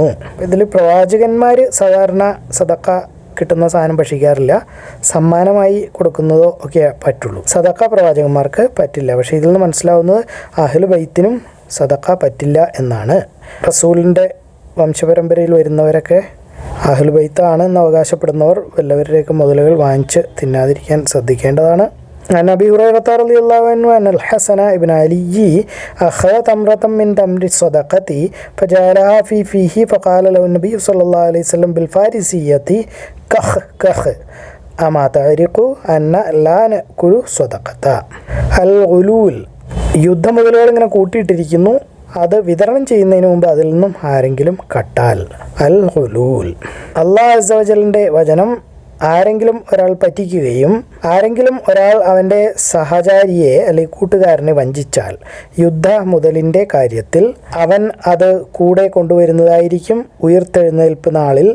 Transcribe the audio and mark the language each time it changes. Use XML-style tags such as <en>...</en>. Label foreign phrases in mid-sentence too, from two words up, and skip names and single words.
<ml>ഇതിൽ പ്രവാചകന്മാർ സാധാരണ സദക്ക കിട്ടുന്ന സാധനം ഭക്ഷിക്കാറില്ല, സമ്മാനമായി കൊടുക്കുന്നതോ ഒക്കെ പറ്റുള്ളൂ. സദക്ക പ്രവാചകന്മാർക്ക് പറ്റില്ല. പക്ഷേ ഇതിൽ നിന്ന് മനസ്സിലാവുന്നത് അഹ്ലു ബൈത്തിനും സദക്ക പറ്റില്ല എന്നാണ്. റസൂലിൻ്റെ വംശപരമ്പരയിൽ വരുന്നവരൊക്കെ അഹ്ലു ബൈത്താണ് എന്ന് അവകാശപ്പെടുന്നവർ വല്ലവരുടെയൊക്കെ മുതലുകൾ വാങ്ങിച്ച് തിന്നാതിരിക്കാൻ ശ്രദ്ധിക്കേണ്ടതാണ്.</ml> <ar>عن أبي هريرة رضي الله عنه أن الحسن بن علي أخذ تمرة من تمر الصدقة فجعلها في فيه فقال له النبي صلى الله عليه وسلم بالفارسية كخ كخ أما تعرق أن لا نأكل صدقة.</ar> <ml>الغلول യുദ്ധമുതലുകൾ ഇങ്ങനെ കൂട്ടിയിട്ടിരിക്കുന്നു, അത് വിതരണം ചെയ്യുന്നതിന് മുമ്പ് അതിൽ നിന്നും ആരെങ്കിലും കട്ടാൽ.</ml> <ar>الغلول.</ar> <ml>അല്ലാഹു അസ്സ വജലിൻ്റെ വചനം, ആരെങ്കിലും ഒരാൾ പറ്റിക്കുകയും ആരെങ്കിലും ഒരാൾ അവൻ്റെ സഹചാരിയെ അല്ലെങ്കിൽ കൂട്ടുകാരനെ വഞ്ചിച്ചാൽ യുദ്ധ മുതലിൻ്റെ കാര്യത്തിൽ അവൻ അത് കൂടെ കൊണ്ടുവരുന്നതായിരിക്കും ഉയർത്തെഴുന്നേൽപ്പ് നാളിൽ.</ml>